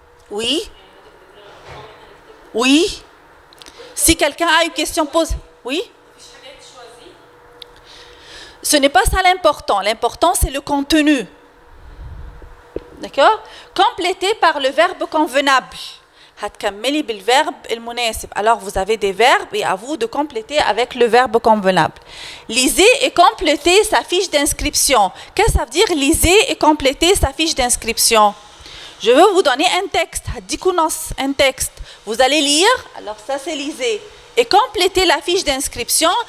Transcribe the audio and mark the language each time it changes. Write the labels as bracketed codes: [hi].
[fr] Oui. Oui. Si quelqu'un a une question, pose. Oui? Ce n'est pas ça l'important. L'important, c'est le contenu. D'accord? Complété par le verbe convenable. [ar] هتكملي بالverbe المناسب. [fr] Alors, vous avez des verbes et à vous de compléter avec le verbe convenable. Lisez et complétez sa fiche d'inscription. Qu'est-ce que ça veut dire lisez et compléter sa fiche d'inscription? Je veux vous donner un texte. Un texte. Vous allez lire. Alors, ça, c'est lisez. Et compléter la fiche d'inscription.